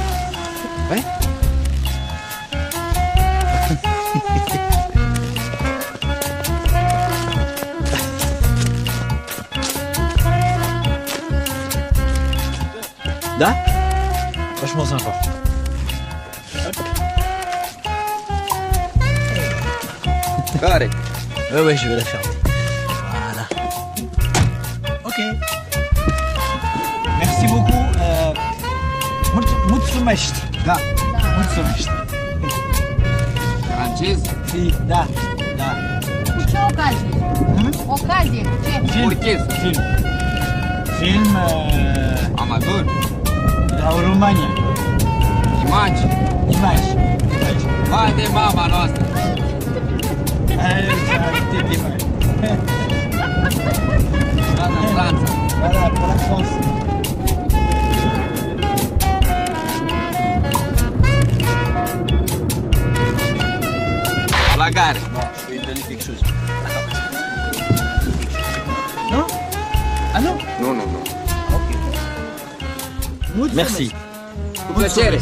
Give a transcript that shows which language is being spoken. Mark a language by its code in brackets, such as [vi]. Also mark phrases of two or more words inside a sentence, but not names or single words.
[fr] Ouais. Là, vachement sympa. [ro] Care? [fr] Ouais, je vais la fermer. Voilà. Ok. Merci beaucoup. [ro] Mulțumesc. Da. Mulțumesc. Francez? Si, da. Cu ce ocazie? Ocazie, cu ce? Film. Amator? La România. Imagi? Vai de mama noastră! În Franța. [fr] Voilà, pour la France. La gare. Bon, je vais lui donner quelque chose. Non? Ah non? [ro] Nu. [fr] Merci. [ro] Cu plăcere.